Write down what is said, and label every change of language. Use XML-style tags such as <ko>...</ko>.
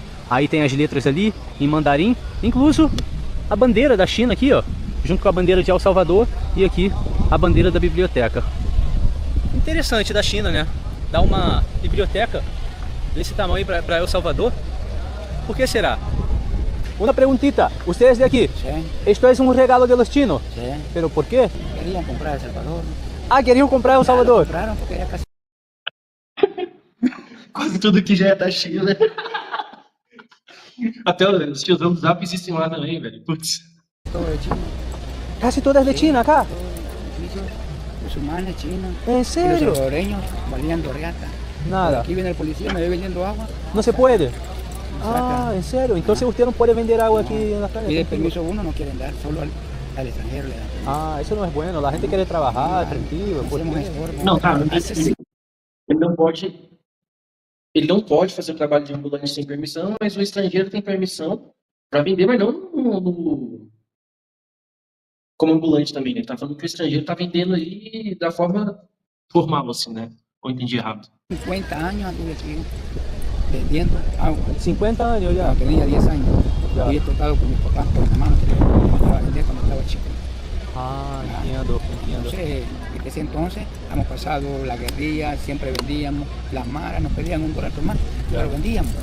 <pt>Aí tem as letras ali, em mandarim, incluso a bandeira da China aqui, ó, junto com a bandeira de El Salvador e aqui a bandeira da biblioteca. Interessante da China, né? Dar uma biblioteca desse tamanho para El Salvador. Por que será?</pt> <es>Una preguntita, ¿ustedes de aquí? Sí, ¿Esto es un regalo de los chinos? sí. ¿Pero por qué? Querían comprar El Salvador. Ah, querían comprar El Salvador. Compraron porque ya casi</es> <pt>Quase tudo que já é da China. Até os tiozão do Zap existem lá também, velho. Putz.</pt> <es>Casi todas de China acá. Musulmanes, chinos. ¿En Y los serio? salvadoreños valiendo reata. Nada. Aquí viene el policía, me ve vendiendo agua. No se puede. Saca. Ah, ¿en serio? Entonces usted no puede vender agua aquí en la calle. Pide permiso uno, no quieren dar, solo al extranjero le dan. Ah, eso no es bueno. La gente quiere trabajar tranquilo. ¿por Hacemos qué? estorbo.</es> <pt>Não, tá, ele não pode. Ele não pode fazer o trabalho de ambulante sem permissão, mas o estrangeiro tem permissão para vender, mas não como ambulante também, né? Ele tá falando que o estrangeiro tá vendendo aí da forma formal, assim, né? Ou entendi errado?</pt> <es>50 años anduve aquí vendiendo agua. 50 años ya. Cuando tenía 10 años. Ya. Había tocado con mis papás, con mi mamá, no tenía para vender cuando estaba chico. Ah, entiendo. Entonces, desde ese entonces hemos pasado la guerrilla, siempre vendíamos, las maras nos pedían $1 por más, pero vendíamos.</es>